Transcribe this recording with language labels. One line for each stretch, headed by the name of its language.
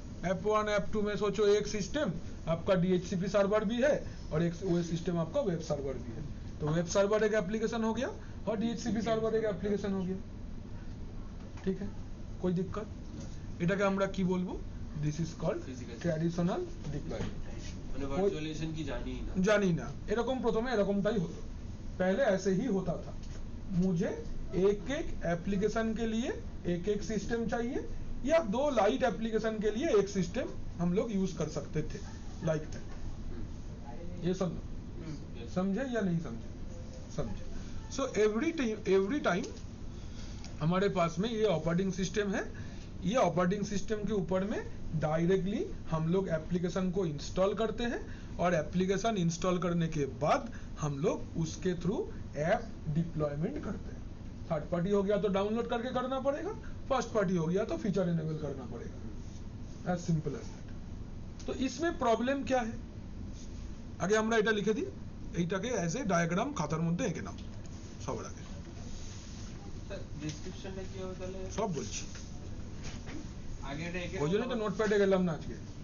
Hindi: App 1 app 2 में सोचो एक सिस्टम आपका DHCP सर्वर भी है और एक वो सिस्टम आपका वेब सर्वर भी है, तो वेब सर्वर एक एप्लीकेशन हो गया और DHCP सर्वर एक एप्लीकेशन हो गया। ठीक है, कोई दिक्कत?
Bangla: এটাকে আমরা কি বলবো?
English: This is called traditional deployment.
Bangla: মানে ভার্চুয়ালাইজেশন কি জানি না, এরকম প্রথমে এরকমটাই হতো,
Hindi: पहले ऐसे ही होता था। मुझे एक एक एप्लीकेशन के लिए एक एक सिस्टम चाहिए या 2 लाइट एप्लीकेशन के लिए एक सिस्टम हम लोग यूज कर सकते थे, लाइक दैट। ये सब समझे या नहीं समझे? समझे। सो एवरी टाइम हमारे पास में ये ऑपरेटिंग सिस्टम है, ये ऑपरेटिंग सिस्टम के ऊपर में डायरेक्टली हम लोग एप्लीकेशन को इंस्टॉल करते हैं और एप्लीकेशन इंस्टॉल करने के बाद हम लोग उसके थ्रू ऐप डिप्लॉयमेंट करते हैं। थर्ड पार्टी हो गया तो डाउनलोड करके करना पड़ेगा, फर्स्ट पार्टी हो गया तो फीचर इनेबल करना पड़ेगा, एज सिंपल एज दैट। तो इसमें प्रॉब्लम क्या है?
Bangla: आगे আমরা এটা লিখে দিই, এইটাকে এজ এ ডায়াগ্রাম খাতার মধ্যে এঁকে নাও সবার আগে। স্যার ডেসক্রিপশনটা কি হবে তাহলে? সব বলছি, আগে এটা এঁকে ওই জন্যই তো নোটপ্যাডে গেলাম না আজকে।